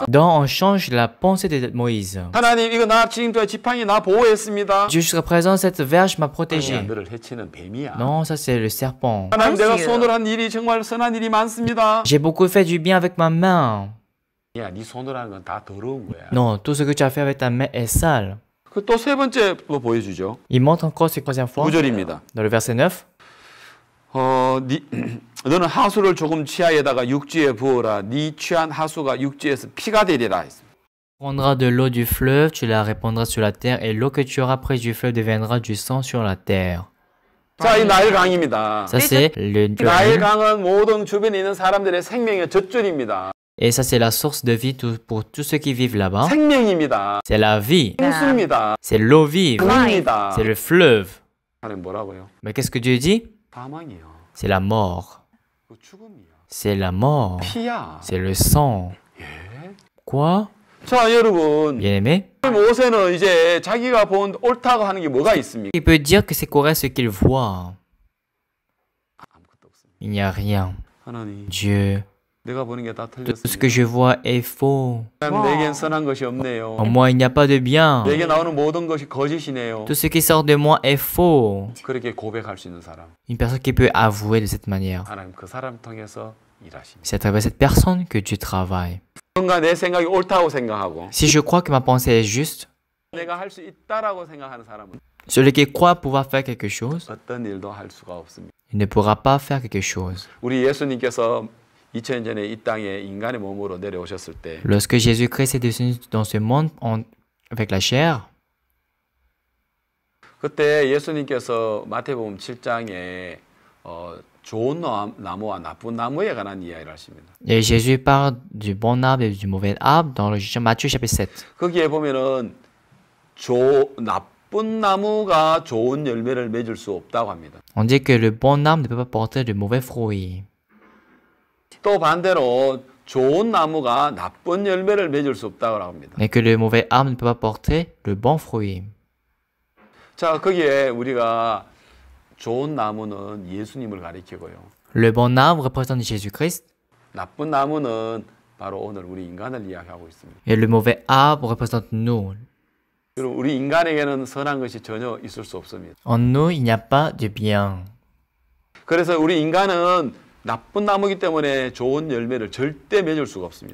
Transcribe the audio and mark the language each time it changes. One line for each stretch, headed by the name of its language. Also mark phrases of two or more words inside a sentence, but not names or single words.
French: Donc on change la pensée de Moïse.
Korean: 하나님, 이거 나 지금까지 지팡이 나 보호했습니다.
French: Jusqu'à présent, cette verge m'a
Korean: 아니야,
French: protégé.
Korean: 너를 해치는 뱀이야.
French: Non, ça c'est le serpent.
Korean: 하나님, 내가 당시에요. 손으로 한 일이 정말 선한 일이 많습니다.
French: J'ai beaucoup fait du bien avec ma main.
Korean: 야, 네 손으로 하는 건 다 더러운 거야.
French: Non, tout ce que tu as fait avec ta main est sale.
Korean: 그 또 세 번째 또 보여주죠.
French: Il montre encore cette troisième fois.
Korean: 9절입니다.
French: Dans le verset 9.
Korean: 너는 하수를 조금 치아에다가 육지에 부어라. 네 취한 하수가 육지에서 피가 되리라.
French: Tu prendras de l'eau du fleuve, tu la répandras sur la terre, et l'eau que tu auras prise du fleuve deviendra du sang sur la terre.
Korean: 자, 이 나일강입니다.
French: Ça c'est le Nil.
Korean: 나일강은 모든 주변에 있는 사람들의 생명의 젖줄입니다.
French: Et ça c'est la source de vie pour tous ceux qui vivent là-bas.
Korean: 생명입니다.
French: C'est la vie.
Korean: 생수입니다.
French: C'est l'eau vive.
Korean: 강입니다.
French: C'est le fleuve.
Korean: 하나님 뭐라고요?
French: Mais qu'est-ce que Dieu dit?
Korean: 사망이요.
French: C'est la mort.
Korean: 그 죽음이야.
French: C'est la mort.
Korean: 피야.
French: C'est le sang.
Korean: 예.
French: Quoi?
Korean: 자, 여러분.
French: Bien-aimé?
Korean: 모세는 이제 자기가 본 옳다고 하는 게 뭐가 있습니까?
French: Il peut dire que c'est correct ce qu'il voit.
Korean: 아무것도 없습니다.
French: Il n'y a rien.
Korean: 하나님,
French: Dieu,
Korean: 내가 보는 게 다
French: tout ce
Korean: 틀렸습니다.
French: que je vois est faux.
Korean: 내겐 선한 것이 없네요.
French: En moi, il n'y a pas de bien.
Korean: 내게 나오는 모든 것이 거짓이네요.
French: Tout ce qui sort de moi est faux.
Korean: 그렇게 고백할 수 있는 사람.
French: Une personne qui peut avouer de cette manière.
Korean: 하나님 그 사람 통해서 일하십니다.
French: C'est à travers cette personne que Dieu travaille.
Korean: 뭔가 내 생각이 옳다고 생각하고
French: Si je crois que ma pensée est juste,
Korean: 내가 할 수 있다라고 생각하는 사람은
French: celui qui croit pouvoir faire quelque chose,
Korean: 어떤 일도 할 수가 없습니다.
French: il ne pourra pas faire quelque chose.
Korean: 우리 예수님께서 2000년 전에 이 땅에 인간의 몸으로 내려오셨을 때
French: Lorsque Jésus-Christ est descendu dans ce monde avec la chair,
Korean: 그때 예수님께서 마태복음 7장에 좋은 나무와 나쁜 나무에 관한 이야기를 하십니다.
French: et Jésus parle du bon arbre et du mauvais arbre dans le Matthieu chapitre 7.
Korean: 거기에 보면은 나쁜 나무가 좋은 열매를 맺을 수 없다고 합니다.
French: On dit que le bon arbre ne peut pas porter de mauvais fruits.
Korean: 또 반대로 좋은 나무가 나쁜 열매를 맺을 수 없다고 합니다.
French: Mais que le mauvais arbre ne peut pas porter le bon fruit.
Korean: 자, 거기에 우리가 좋은 나무는 예수님을 가리키고요.
French: Le bon arbre représente Jésus-Christ
Korean: 나쁜 나무는 바로 오늘 우리 인간을 이야기하고 있습니다.
French: et le mauvais arbre représente nous.
Korean: 그리고 우리 인간에게는 선한 것이 전혀 있을 수 없습니다.
French: En nous, il n'y a pas de bien.
Korean: 그래서 우리 인간은 나쁜 나무이기 때문에 좋은 열매를 절대 맺을 수가 없습니다.